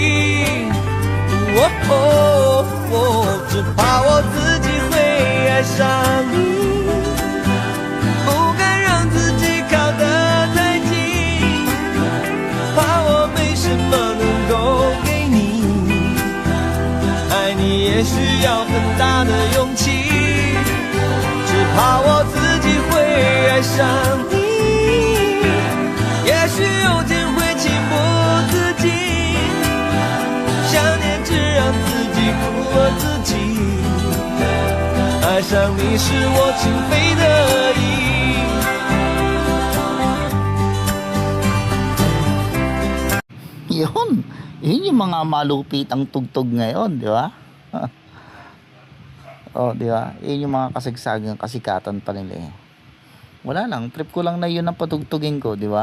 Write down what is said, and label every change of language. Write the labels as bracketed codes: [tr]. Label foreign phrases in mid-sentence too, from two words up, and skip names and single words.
[zh] 只怕我自己会爱上你，不敢让自己靠得太近，怕我没什么能够给你，爱你也需要很大的勇气，只怕我自己会爱上你，也许有天会情不自禁，想念只让自己苦了自己，爱上你是我情非得已。 [tl] Yun yung mga malupitang tugtog ngayon, di ba? Oh, di ba? Yun yung mga kasagsagang kasikatan pa nila eh. Wala lang, trip ko lang na yun ang patugtugin ko, di ba?